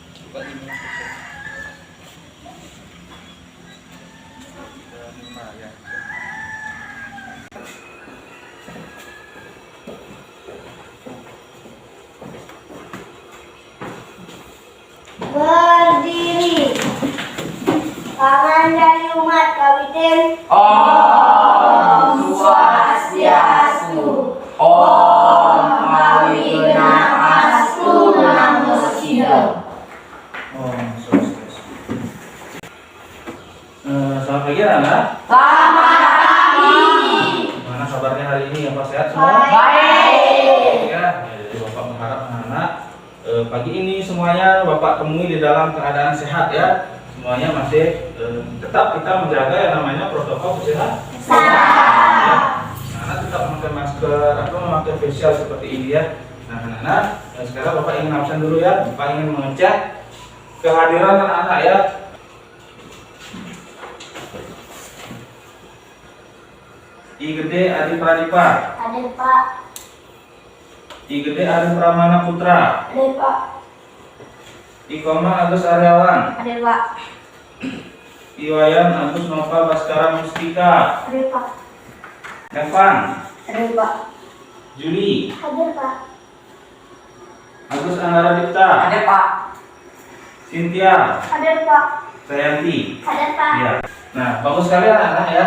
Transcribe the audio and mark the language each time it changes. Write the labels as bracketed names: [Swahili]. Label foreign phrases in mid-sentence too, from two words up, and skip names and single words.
[Indonesian] buat ini ya. Berdiri. Tangan dari umat kawitin. [Sanskrit] Om Swastiastu. Om Awinanastu Namo Buddhaya. [Indonesian] Selamat pagi anak. Selamat pagi. Gimana kabarnya hari ini? Apa sehat semua? Baik. Ya, jadi Bapak mengharap anak-anak pagi ini semuanya Bapak temui di dalam keadaan sehat ya. Semuanya masih tetap kita menjaga yang namanya protokol kesehatan. Ya. Anak tetap memakai masker atau memakai facial seperti ini ya. Nah, anak-anak, sekarang Bapak ingin absen dulu ya. Bapak ingin mengecek kehadiran anak-anak ya. I Gede Adi Pradipa. Ada Pak. I Gede Adi Pramana Putra. Ada Pak. I Koma Agus Aryawan. Ada Pak. I Wayan Agus Nova Baskara Mustika. Ada Pak. Evan. Ada Pak. Juli. Ada Pak. Agus Anggara Dipta. Ada Pak. Cynthia. Ada Pak. Sayanti. Ada Pak. Iya. Nah, bagus sekali anak-anak ya.